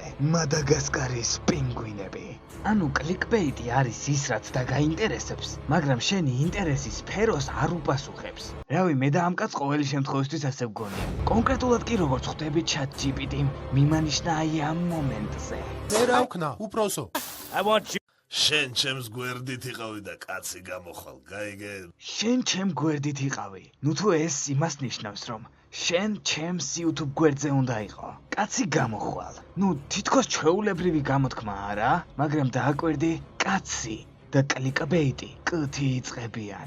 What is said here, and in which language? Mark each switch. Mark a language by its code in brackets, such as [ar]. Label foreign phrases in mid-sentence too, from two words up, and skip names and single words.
[ka] მადაგასკარის პინგვინები. ანუ კლიკბეიტი არის ის, რაც დაგაინტერესებს, მაგრამ შენი ინტერესის სფეროს არ უპასუხებს. რავი, მე და ამ კაცს ყოველი შემთხვევისთვის ასე ვგონია. კონკრეტულად კი როგორც ხვდები ChatGPT-მ მიმანიშნა აი ამ მომენტზე. მე რა ვქნა, უბრალოდ. [en] I want you. [ka] შენ ჩემს გვერდით იყავი და კაცი გამოხვალ, გაიგე? შენ ჩემ გვერდით იყავი. ნუ თუ ეს იმას ნიშნავს, რომ შენ ჩემს YouTube გვერდზე უნდა იყო. კაცი გამოხვალ. ნუ თითქოს ჩვეულებრივი გამოთქმაა არა, მაგრამ დააკვირდი კაცი და კლიკბეიტი კთი იწყებიან.